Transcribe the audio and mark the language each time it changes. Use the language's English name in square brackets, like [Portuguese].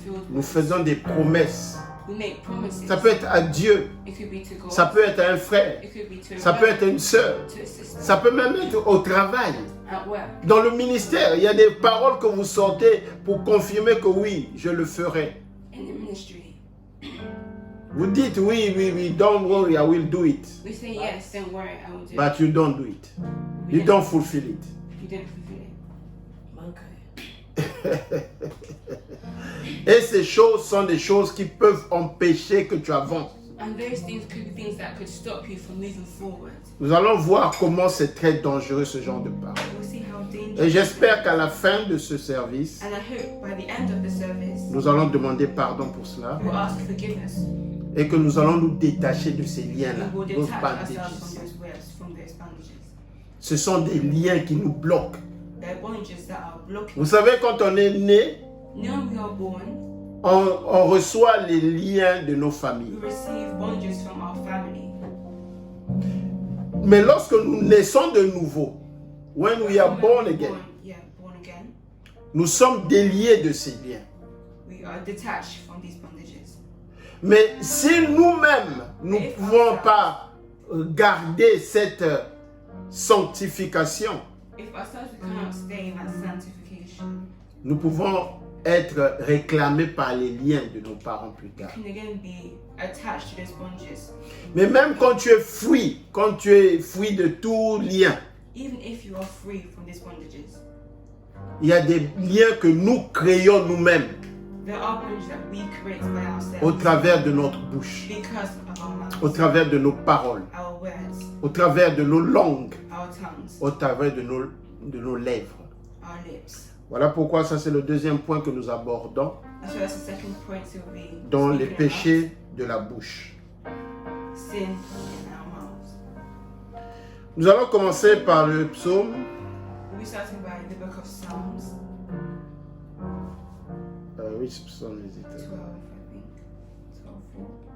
[French] Nous faisons des promesses. Ça peut être à Dieu. Ça peut être à un frère. Ça peut être à une sœur. Ça peut même être au travail. Dans le ministère, il y a des paroles que vous sortez pour confirmer que oui, je le ferai. Vous dites oui, don't worry, I will do it. [English] We say yes, don't worry, I will do it. But you don't do it. You don't fulfill it. You don't fulfill it. [French] Et ces choses sont des choses qui peuvent empêcher que tu avances. [English] And those things could be things that could stop you from moving forward. [French] Nous allons voir comment c'est très dangereux ce genre de paroles. [English] We'll see how dangerous. [French] Et j'espère qu'à la fin de ce service, [English] And I hope by the end of the service, [French] nous allons demander pardon pour cela. [English] we'll ask forgiveness. [French] Et que nous allons nous détacher de ces liens-là, [English] We will those detach bandages. ourselves from those webs, from those bandages. [French] Ce sont des liens qui nous bloquent. [English] They're bondages that are blocking. [French] Vous savez, quand on est né, [English] When we are born, [French] on reçoit les liens de nos familles. [English] we receive bondages from our family. [French] Mais lorsque nous naissons de nouveau, when we are born again, [English] Born again, [French] nous sommes déliés de ces liens. [English] we are detached from these bondages. [French] Mais si nous-mêmes, nous ne pouvons pas garder cette sanctification, [English] If ourselves we cannot stay in that sanctification, [French] nous pouvons être réclamés par les liens de nos parents plus tard. [English] can again be attached to those bondages. [French] Mais même quand tu es free de tout lien, [English] Even if you are free from these bondages, [French] il y a des liens que nous créons nous-mêmes [English] there are bondages that we create by ourselves [French] au travers de notre bouche, [English] because of our mouths, [French] au travers de nos paroles, [English] our words, [French] au travers de nos langues, [English] our tongues, [French] au travers de nos lèvres. [English] our lips. [French] Voilà pourquoi ça c'est le deuxième point que nous abordons [English] So that's the second point to be [French] dans les [English] speaking [French] péchés de la bouche. [English] about. Sin in our mouths. [French] Nous allons commencer par le psaume. [English] We'll be starting by the book of Psalms Which psalm is it? 12, I think. 12:4.